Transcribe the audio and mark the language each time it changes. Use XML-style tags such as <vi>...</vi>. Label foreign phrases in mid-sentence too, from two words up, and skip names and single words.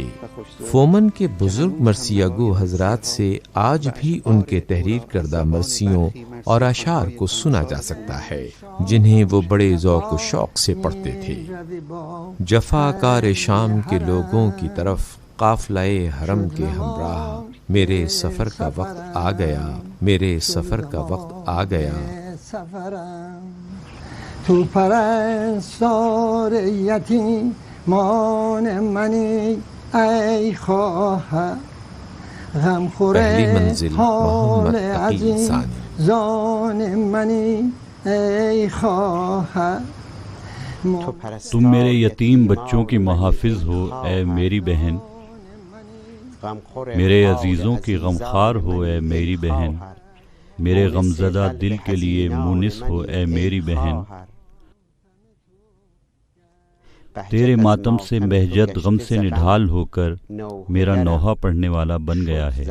<ur>فومن کے بزرگ مرثیہ گو حضرات سے آج بھی ان کے تحریر کردہ مرثیوں اور اشعار کو سنا جا سکتا ہے، جنہیں وہ بڑے ذوق و شوق سے پڑھتے تھے۔ جفا کار شام کے لوگوں کی طرف قافلہ حرم کے ہمراہ، میرے سفر کا وقت آ گیا، میرے سفر کا وقت آ گیا۔</ur> <fa>تو پرستار یتیمان منی ای خواهر، غم خور حال عزیزان منی ای خواهر۔</fa> <ur>تم میرے یتیم بچوں کی محافظ ہو اے میری بہن، میرے عزیزوں کی غمخوار ہو اے میری بہن، میرے غمزدہ دل کے لیے مونس ہو اے میری بہن۔ تیرے ماتم سے بہجت غم سے نڈھال ہو کر میرا نوحہ پڑھنے والا بن گیا ہے۔</ur>